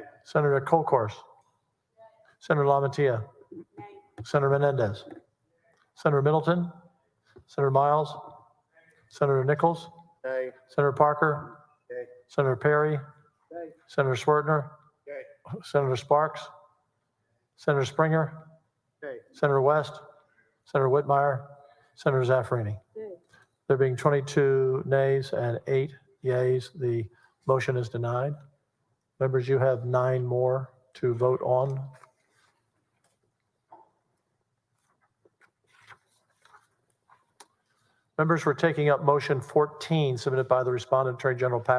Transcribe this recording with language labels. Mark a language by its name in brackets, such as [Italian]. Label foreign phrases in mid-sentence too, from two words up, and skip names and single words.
[English] Senator Colcourse, Senator LaMantia, Senator Menendez, Senator Middleton, Senator Miles, Senator Nichols, Nay. Senator Parker, Yay. Senator Perry, Yay. Senator Swertner, Yay. Senator Sparks, Senator Springer, Yay. Senator West, Senator Whitmire, Senator Zaffarini. Yay. There being 22 nays and 8 yeas, the motion is denied. Members, you have 9 more to vote on. Members, we're taking up motion 14 submitted by the respondent, Attorney General Paxton.